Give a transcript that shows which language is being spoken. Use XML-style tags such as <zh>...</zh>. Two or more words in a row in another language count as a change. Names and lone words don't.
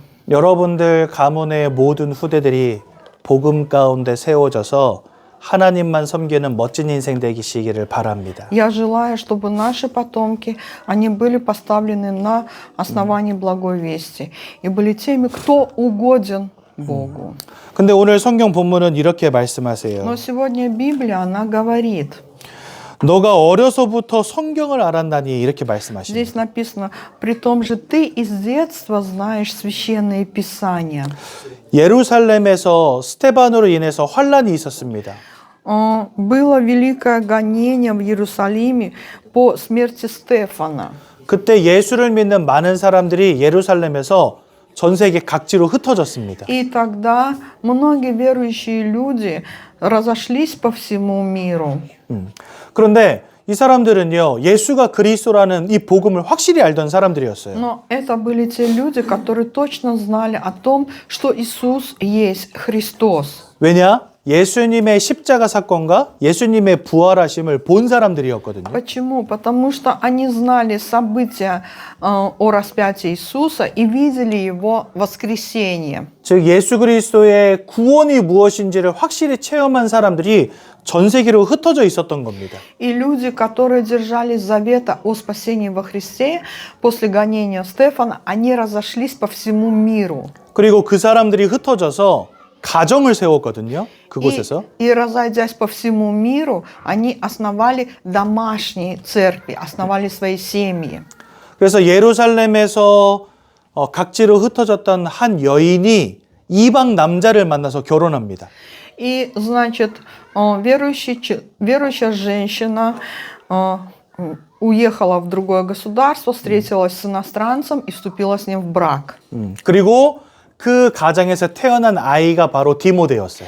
<ko>여러분들 가문의 모든 후대들이 복음 가운데 세워져서 하나님만 섬기는 멋진 인생 되시기를 바랍니다.</ko> <ru>Я желаю, чтобы наши потомки, они были поставлены на основании благой вести и были теми, кто угоден Богу.</ru> <ko>근데 오늘 성경 본문은 이렇게 말씀하세요.</ko> <ru>Но сегодня Библия, она говорит,</ru> <ko>너가 어려서부터 성경을 알았나니 이렇게 말씀하십니다.</ko> <ru>здесь написано: при том же ты из детства знаешь священные писания.</ru> <ko>예루살렘에서 스테반으로 인해서 환란이 있었습니다.</ko> <ru>Было великое гонение в Иерусалиме по смерти Стефана.</ru> <ko>그때 예수를 믿는 많은 사람들이 예루살렘에서 전 세계 각지로 흩어졌습니다.</ko> <ru>И тогда многие верующие люди разошлись по всему миру.</ru> <ko>그런데 이 사람들은요, 예수가 그리스도라는 이 복음을 확실히 알던 사람들이었어요.</ko> <ru>Но это были те люди, которые точно знали о том, что Иисус есть Христос.</ru> <ko>왜냐? 예수님의 십자가 사건과 예수님의 부활하심을 본 사람들이었거든요.</ko> <ru>Почему? Потому что они знали события о распятии Иисуса и видели Его воскресение.</ru> <ko>즉 예수 그리스도의 구원이 무엇인지를 확실히 체험한 사람들이 전 세계로 흩어져 있었던 겁니다.</ko> <ru>И люди, которые держались завета о спасении во Христе, после гонения Стефана, они разошлись по всему миру.</ru> <ko>그리고 그 사람들이 흩어져서 가정을 세웠거든요. 그곳에서.</ko> <ru>И разойдясь по всему миру, они основали домашние церкви, основали свои семьи.</ru> <ko>그래서 예루살렘에서 각지로 흩어졌던 한 여인이 이방 남자를 만나서 결혼합니다.</ko> <ru>И, значит, верующая женщина уехала в другое государство, встретилась с иностранцем и вступила с ним в брак.</ru> <ko>그리고 그 가정에서 태어난 아이가 바로 디모데였어요.</ko>